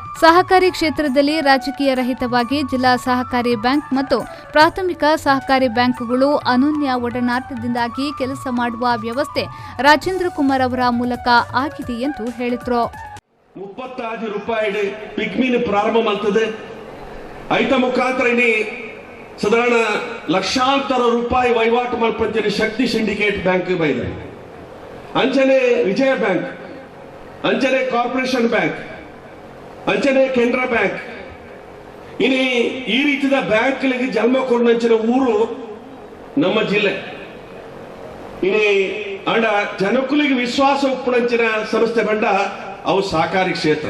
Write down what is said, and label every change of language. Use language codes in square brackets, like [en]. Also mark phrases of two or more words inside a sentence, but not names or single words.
[kn] ಸಹಕಾರಿ ಕ್ಷೇತ್ರದಲ್ಲಿ ರಾಜಕೀಯ ರಹಿತವಾಗಿ ಜಿಲ್ಲಾ ಸಹಕಾರಿ ಬ್ಯಾಂಕ್ ಮತ್ತು ಪ್ರಾಥಮಿಕ ಸಹಕಾರಿ ಬ್ಯಾಂಕುಗಳು ಅನನ್ಯ ಒಡನಾಟದಿಂದಾಗಿ ಕೆಲಸ ಮಾಡುವ ವ್ಯವಸ್ಥೆ ರಾಜೇಂದ್ರ ಕುಮಾರ್ ಅವರ ಮೂಲಕ ಆಗಿದೆ ಎಂದು ಹೇಳಿದರು. 35 ರೂಪಾಯಿ ಪಿಗ್ಮಿನ್ ಪ್ರಾರಂಭ ಮಾಡ್ತದೆ. [tcy] ಐತ ಮುಖಾಂತರ ಸಾಧಾರಣ ಲಕ್ಷಾಂತರ ರೂಪಾಯಿ ವಹಿವಾಟು ಮಲ್ಪಂಚನೆ ಶಕ್ತಿ ಸಿಂಡಿಕೇಟ್ ಬ್ಯಾಂಕ್ ಬೈದೆ, ಅಂಚನೆ ವಿಜಯ ಬ್ಯಾಂಕ್, ಅಂಚನೆ ಕಾರ್ಪೊರೇಷನ್ ಬ್ಯಾಂಕ್, ಅಂಚನೆ ಕೆನರಾ ಬ್ಯಾಂಕ್. [kn] ಈ ರೀತಿಯ ಬ್ಯಾಂಕ್ಗಳಿಗೆ ಜನ್ಮ ಕೊಂಡಂಚಿನ ಊರು ನಮ್ಮ ಜಿಲ್ಲೆ. [tcy] ಅಂಡ ಜನಕುಲಿಗೆ ವಿಶ್ವಾಸ ಉಪ್ಪುಣಂಚಿನ ಸಂಸ್ಥೆ ಬಂಡ ಅವು ಸಹಕಾರಿ ಕ್ಷೇತ್ರ.